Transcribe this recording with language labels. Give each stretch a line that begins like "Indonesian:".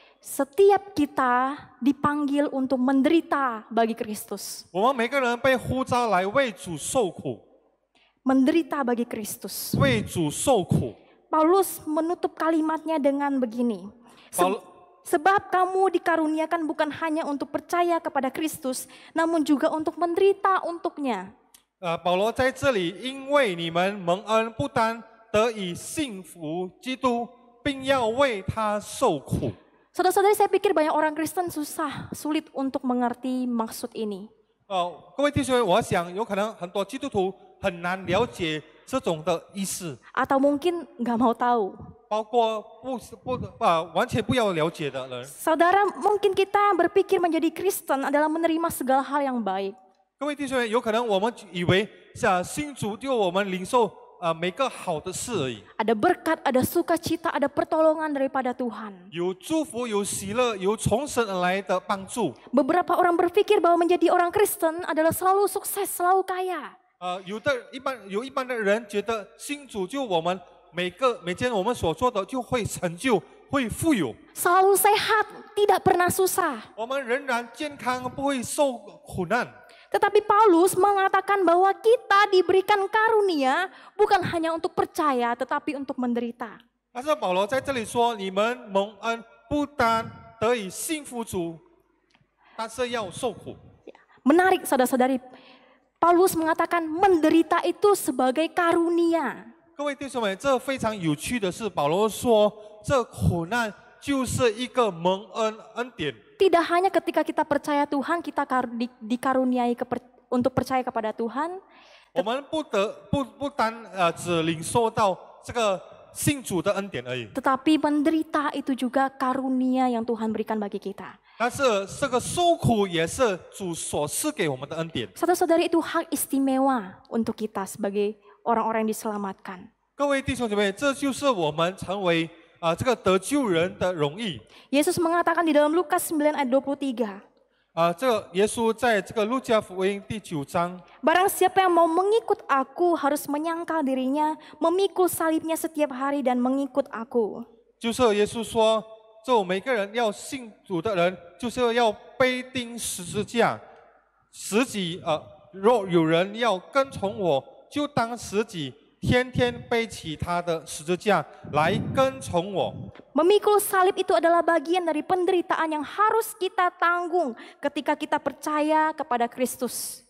Indonesian: Setiap kita dipanggil untuk menderita bagi Kristus.
Chinese: 我们每个人被呼召来为主受苦，
Indonesian: Menderita bagi Kristus.
Chinese: 为主受苦。
Indonesian: Paulus menutup kalimatnya dengan begini. Paul- Sebab kamu dikaruniakan bukan hanya untuk percaya kepada Kristus, namun juga untuk menderita untuknya.
Chinese: 保罗在这里，因为你们蒙恩，不单得以信服基督，并要为他受苦。
Indonesian: Saudara-saudari, saya pikir banyak orang Kristen sulit untuk mengerti maksud ini.
Chinese: 各位弟兄们，我想有可能很多基督徒很难了解这种的意思，
Indonesian: Atau mungkin nggak mau tahu.
Chinese: 包括完全不要了解的人。
Indonesian: Saudara, mungkin kita berpikir menjadi Kristen adalah menerima segala hal yang baik.
Chinese: 各位弟兄们，有可能我们以为信主就我们领受每个好的事而已，
Indonesian: Ada berkat, ada sukacita, ada pertolongan daripada Tuhan.
Chinese: 有祝福、有喜乐、有从神而来的帮助。
Indonesian: Beberapa orang berpikir bahwa menjadi orang Kristen adalah selalu sukses, selalu kaya.
Chinese: 有一般的人觉得信主就我们每件我们所做的就会成就、会富有，
Indonesian: Selalu sehat, tidak pernah susah.
Chinese: 我们仍然健康，不会受苦难。
Indonesian: Tetapi Paulus mengatakan bahwa kita diberikan karunia bukan hanya untuk percaya, tetapi untuk menderita.
Chinese: 但是保罗在这里说，你们蒙恩不单得以信服主，但是要受苦。
Indonesian: Menarik saudara-saudari, Paulus mengatakan menderita itu sebagai karunia.
Chinese: 各位弟兄们，这非常有趣的是，保罗说，这苦难就是一个蒙恩典。
Indonesian: Tidak hanya ketika kita percaya Tuhan, kita dikaruniai untuk percaya kepada Tuhan.
Chinese: 我们不单只领受到这个信主的恩典而已，
Indonesian: Tetapi menderita itu juga karunia yang Tuhan berikan bagi kita.
Chinese: 但是这个受苦也是主所赐给我们的恩典。
Indonesian: Saudara-saudari, itu hak istimewa untuk kita sebagai orang-orang yang diselamatkan.
Chinese: 各位弟兄姐妹，这就是我们成为这个得救人的容易。
Indonesian: Yesus mengatakan di dalam Lukas 9 ayat 23.
Chinese: 这个耶稣在这个路加福音第9章，
Indonesian: Barang siapa yang mau mengikut aku harus menyangkal dirinya, memikul salibnya setiap hari dan mengikut aku.
Chinese: 就是耶稣说，就每个人要信主的人，就是要背钉十字架，十己若有人要跟从我，就当十己，天天背起他的十字架来跟从我。
Indonesian: Memikul salib itu adalah bagian dari penderitaan yang harus kita tanggung ketika kita percaya kepada Kristus.